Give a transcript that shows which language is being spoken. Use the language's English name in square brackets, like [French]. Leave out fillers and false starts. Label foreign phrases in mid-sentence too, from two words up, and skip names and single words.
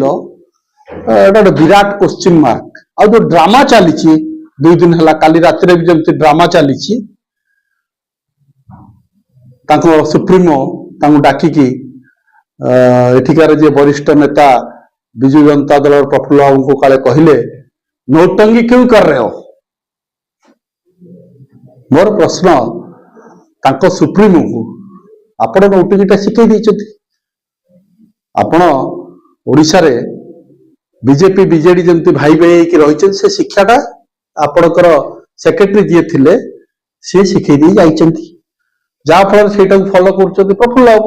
[Odia] ଏଟା ଗୋଟେ ବିରାଟ କ୍ୱେଶ୍ଚିନ୍ ମାର୍କ। ଆଉ ଯୋଉ ଡ୍ରାମା ଚାଲିଛି 2 ଦିନ ହେଲା, କାଲି ରାତିରେ ବି ଯେମିତି ଡ୍ରାମା ଚାଲିଛି, ତାଙ୍କ ସୁପ୍ରିମୋ ତାଙ୍କୁ ଡାକିକି ଏଠିକାର ଯିଏ ବରିଷ୍ଠ ନେତା ବିଜୁ ଜନତା ଦଳର ପ୍ରଫୁଲ୍ଲ ବାବୁଙ୍କୁ କାଳେ କହିଲେ, [Hindi] नौटंकी क्यों कर रहे हो? [Odia] ମୋର ପ୍ରଶ୍ନ ତାଙ୍କ ସୁପ୍ରିମୋଙ୍କୁ, ଆପଣ ନୌଟଙ୍ଗୀଟା ଶିଖେଇ ଦେଇଛନ୍ତି? ଆପଣ ଓଡିଶାରେ ବିଜେପି ବିଜେଡି ଯେମିତି ଭାଇ ଭାଇ ହେଇକି ରହିଛନ୍ତି, ସେ ଶିକ୍ଷାଟା ଆପଣଙ୍କର ସେକ୍ରେଟାରୀ ଯିଏ ଥିଲେ ସିଏ ଶିଖେଇ ଦେଇ ଯାଇଛନ୍ତି, ଯାହା ଫଳରେ ସେଇଟାକୁ ଫଲୋ କରୁଛନ୍ତି ପ୍ରଫୁଲ୍ଲ ବାବୁ।